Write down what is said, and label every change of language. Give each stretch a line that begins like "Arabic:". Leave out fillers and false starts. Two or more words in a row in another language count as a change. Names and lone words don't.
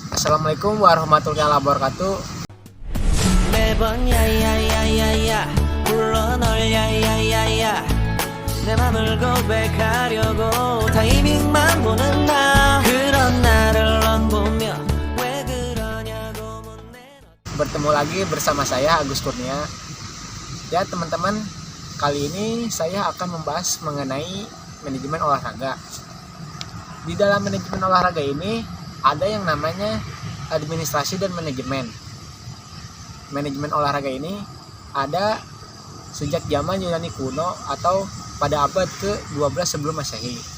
Arabic: السلام عليكم ورحمة الله وبركاته.
Korean: 매번 야야야야야 불러 널 야야야야 내 맘을 고백하려고 타이밍만 보는 나 그런 나를 넌 보며 왜 그러냐고 묻네.
Indonesian: Bertemu lagi bersama saya Agus Kurnia. Ya teman-teman, kali ini saya akan membahas mengenai manajemen olahraga. Di dalam manajemen olahraga ini ada yang namanya administrasi dan manajemen. Manajemen olahraga ini ada sejak zaman Yunani kuno atau pada abad ke-12 sebelum Masehi.